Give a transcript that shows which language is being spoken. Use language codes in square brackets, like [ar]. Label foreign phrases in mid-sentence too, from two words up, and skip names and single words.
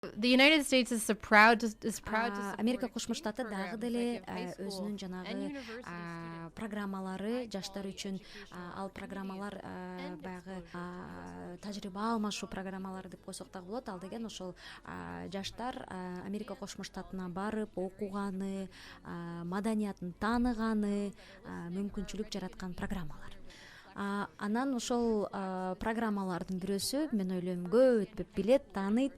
[en] The United States is proud to [ky] Америка [en] support [ky] Кошмо [en] STEAM [ky] Штаты дагы [en] programs [ky] деле [en] like give high school [ky] өзүнүн [en] and [ky] жанагы [en] university students [ky] программалары жаштар [en] high-quality [ky] үчүн [en] educational [ky] ал [en] opportunities [ky] программалар [en] and [ky] баягы [en] exposure to US culture. [ky] тажрыйба алмашуу программалары деп койсок дагы болот. Ал деген ошол жаштар Америка Кошмо Штатына барып окуганы, маданиятын тааныганы мүмкүнчүлүк жараткан программалар. Анан ошол программалардын бирөөсү мен ойлойм көп өтпөп билет, тааныйт.